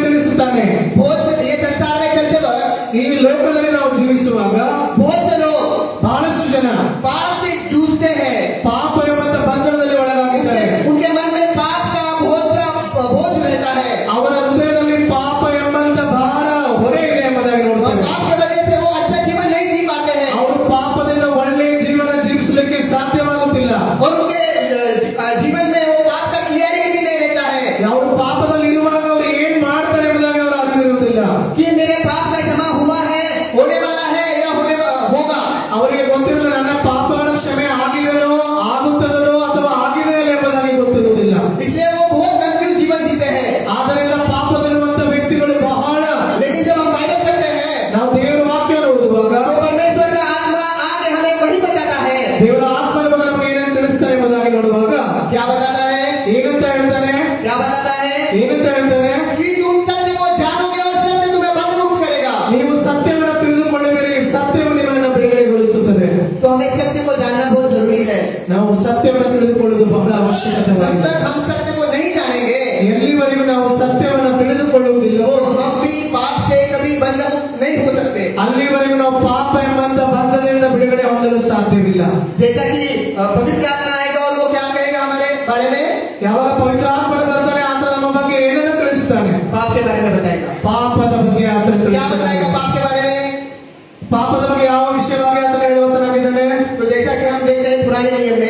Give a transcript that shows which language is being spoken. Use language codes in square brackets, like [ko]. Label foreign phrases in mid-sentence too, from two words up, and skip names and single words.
[kn] ತಿಳಿಸುತ್ತಾನೆ. [hi] बहुत से ये संसार में चलते वक्त [kn] ಈ ಲೋಕದಲ್ಲಿ ನಾವು ಜೀವಿಸುವಾಗ [hi] बहुत से लोग [kn] ಬಹಳಷ್ಟು ಜನ [hi] पाप से जूझते हैं। [kn] ಪಾಪ ಎಂಬಂತ ಬಂಧನದಲ್ಲಿ ಒಳಗಾಗಿದ್ದಾರೆ. [hi] उनके मन में पाप का बहुत सा बोझ रहता है [kn] ಅವರ ಹೃದಯದಲ್ಲಿ ಪಾಪ ಎಂಬಂತ ಭಾರ ಹೊರೆ ಇದೆ ಎಂಬುದಾಗಿ [hi] और [kn] ನೋಡುತ್ತೇವೆ. [hi] पाप की वजह से वो अच्छा जीवन नहीं जी पाते हैं [kn] ಅವರು ಪಾಪದಿಂದ ಒಳ್ಳೆಯ ಜೀವನ ಜೀವಿಸಲಿಕ್ಕೆ ಸಾಧ್ಯವಾಗುತ್ತಿಲ್ಲ. [hi] और उनके जीवन में वो पाप का क्लियरिटी भी नहीं रहता है [kn] ಅವರು ಪಾಪದಲ್ಲಿ ಇರುವಾಗ ಅವರು ಏನ್ ಮಾಡ್ತಾರೆ ಎಂಬುದಾಗಿ ಅವರು ಅರಿವಿರುವುದಿಲ್ಲ. [hi] कि मेरे पाप का क्षमा हुआ है, होने वाला है या होगा। [kn] ಅವರಿಗೆ ಗೊತ್ತಿರಲಿಲ್ಲ ನನ್ನ ಪಾಪಗಳ ಕ್ಷಮೆ ಆಗಿದೆನೋ ಆಗುತ್ತದನೋ ಅಥವಾ ಆಗಿದೆಯೋ ಎಂಬುದಾಗಿ ಗೊತ್ತಿರುವುದಿಲ್ಲ. [hi] इसलिए वो बहुत कंफ्यूज जीवन जीते हैं। [kn] ಆದ್ದರಿಂದ ಪಾಪದಲ್ಲಿರುವಂತ ವ್ಯಕ್ತಿಗಳು ಬಹಳ. [hi] लेकिन जब हम बाइबल पढ़ते हैं [kn] ನಾವು ದೇವರ ವಾಕ್ಯವನ್ನು ಓದುವಾಗ [hi] तो परमेश्वर का आत्मा आके हमें वही बताता है। [kn] ದೇವರ ಆತ್ಮ ನಮಗೆ ಏನಂತ ತಿಳಿಸ್ತಾರೆ ಎಂಬುದಾಗಿ ನೋಡುವಾಗ [hi] क्या बताता है? [kn] ಏನಂತ ಹೇಳ್ತಾನೆ [hi] क्या बताता है? [kn] ಏನಂತ ಹೇಳ್ತಾನೆ [hi] कि तुम सत्य को जानोगे और सत्य तुम्हें बंधमुक्त करेगा। [kn] ನೀವು ಸತ್ಯವನ್ನು ತಿಳಿದುಕೊಳ್ಳುವಿರಿ, ಸತ್ಯವು ನಿಮ್ಮನ್ನು ಬಿಡುಗಡೆಗೊಳಿಸುತ್ತದೆ. [hi] तो हमें सत्य को जानना बहुत जरूरी है। [kn] ನಾವು ಸತ್ಯವನ್ನು ತಿಳಿದುಕೊಳ್ಳುವುದು ಬಹಳ [hi] जब [kn] ಅವಶ್ಯಕತೆವಾಗಿದೆ. [hi] तक हम सत्य को नहीं जानेंगे [kn] ಎಲ್ಲಿವರೆಗೂ ನಾವು ಸತ್ಯವನ್ನು ತಿಳಿದುಕೊಳ್ಳುವುದಿಲ್ಲವೋ [hi] तो हम भी पाप से कभी बंधमुक्त नहीं हो सकते। [kn] ಅಲ್ಲಿವರೆಗೂ ನಾವು ಪಾಪ ಎಂಬಂತ ಬಂಧದಿಂದ ಬಿಡುಗಡೆ ಹೊಂದಲು ಸಾಧ್ಯವಿಲ್ಲ. [hi] जैसा कि पवित्र आत्मा आएगा और वो क्या कहेगा हमारे बारे में? [kn] ಯಾವಾಗ ಪವಿತ್ರ ಆತ್ಮ ಬರ್ತಾನೆ ಆತ ನಮ್ಮ ಬಗ್ಗೆ ಏನನ್ನು ತಿಳಿಸ್ತಾನೆ? [hi] पाप के बारे में बताएगा। [kn] ಪಾಪದ ಬಗ್ಗೆ ಆತ [hi] क्या [kn] ತಿಳಿಸ್ತಾನೆ. [hi] बताएगा पाप के बारे में? [kn] ಪಾಪದ ಬಗ್ಗೆ ಯಾವ ವಿಷಯವಾಗಿ ಆತ ಹೇಳುವಂತನಾಗಿದ್ದಾನೆ? [hi] तो जैसा कि हम देखते हैं पुराने नियम में